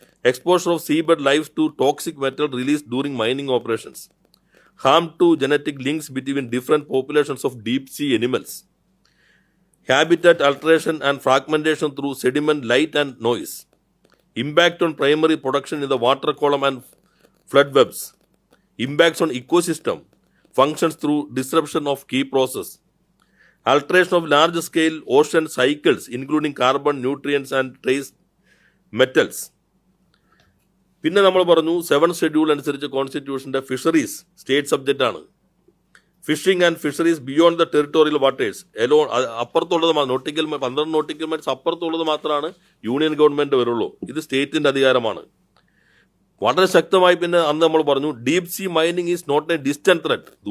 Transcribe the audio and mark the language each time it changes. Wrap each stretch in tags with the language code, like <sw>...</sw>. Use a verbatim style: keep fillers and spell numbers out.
<en>Exposure of seabed life to toxic metal release during mining operations. Harm to genetic links between different populations of deep sea animals. Habitat alteration and fragmentation through sediment light and noise. Impact on primary production in the water column and flood webs. Impacts on ecosystem functions through disruption of key process. Alteration of large scale ocean cycles including carbon, nutrients and trace metals.</en> <ml>പിന്നെ നമ്മൾ പറഞ്ഞു seventh schedule അനുസരിച്ച് കോൺസ്റ്റിറ്റ്യൂഷൻ്റെ fisheries state subject ആണ്.</ml> <en>fishing and fisheries beyond the territorial waters</en> <ml>എലോ, അപ്പുറത്തുള്ളത് nautical പന്ത്രണ്ട് nautical miles അപ്പുറത്തുള്ളത് മാത്രമാണ് യൂണിയൻ ഗവൺമെൻറ് വരുള്ളൂ. ഇത് സ്റ്റേറ്റിൻ്റെ അധികാരമാണ്. വളരെ ശക്തമായി പിന്നെ അന്ന് നമ്മൾ പറഞ്ഞു</ml> <en>Deep sea mining is not a distant threat.</en>